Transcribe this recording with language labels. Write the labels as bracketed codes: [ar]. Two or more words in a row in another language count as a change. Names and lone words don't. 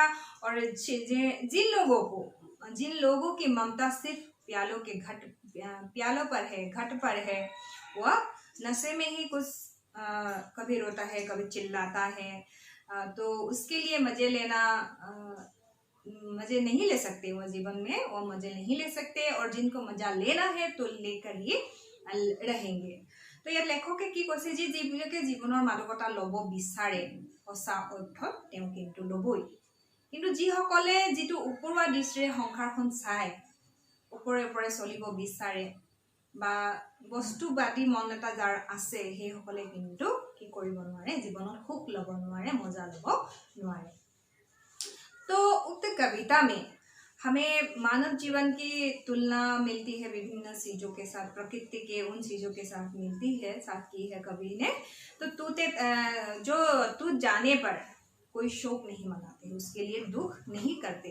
[hi] और जिन लोगों की ममता सिर्फ प्यालों पर है, घट पर है, वह नशे में ही कुछ कभी रोता है, कभी चिल्लाता है। तो उसके लिए मजे नहीं ले सकते वो जीवन में, वो मजे नहीं ले सकते। और जिनको मजा लेना है तो लेकर ही रहेंगे। [as] तो ইয়াত লেখকে কি কৈছে যে যিবিলাকে জীৱনৰ মাদকতা ল'ব বিচাৰে সঁচা অৰ্থত তেওঁ কিন্তু ল'বই। কিন্তু যিসকলে যিটো ওপৰুৱা দৃষ্টিৰে সংসাৰখন চাই ওপৰে ওপৰে চলিব বিচাৰে বা বস্তুবাদী মন এটা যাৰ আছে সেইসকলে কিন্তু কি কৰিব নোৱাৰে, জীৱনত সুখ ল'ব নোৱাৰে, মজা ল'ব নোৱাৰে। [hi] तो उक्त कविता में हमें मानव जीवन की तुलना मिलती है विभिन्न चीजों के साथ, प्रकृति के उन चीजों के साथ मिलती है, साथ की है कवि ने। तो जो टूट जाने पर कोई शोक नहीं मनाते, उसके लिए दुख नहीं करते।